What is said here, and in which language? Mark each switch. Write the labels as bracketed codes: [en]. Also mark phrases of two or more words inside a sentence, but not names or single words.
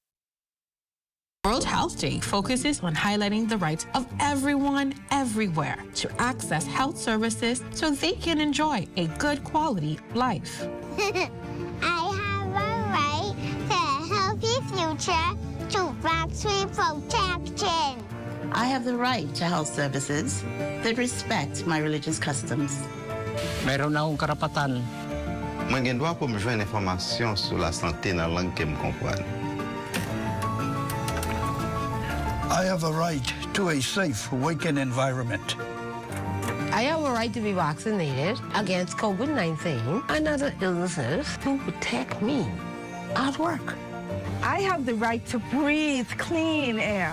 [en] World Health Day focuses on highlighting the rights of everyone everywhere to access health services so they can enjoy a good quality life. I have a right to a healthy future to vaccine protection. I have the right to health services that respect my religious customs. [tl] Meron na akong karapatan. [ht] Mwen gen dwa pou mwen jwen informasyon sou la santé nan lang ke m kompran. [en] I have a right to a safe working environment. I have a right to be vaccinated against COVID-19 and other illnesses to protect me at work. I have the right to breathe clean air.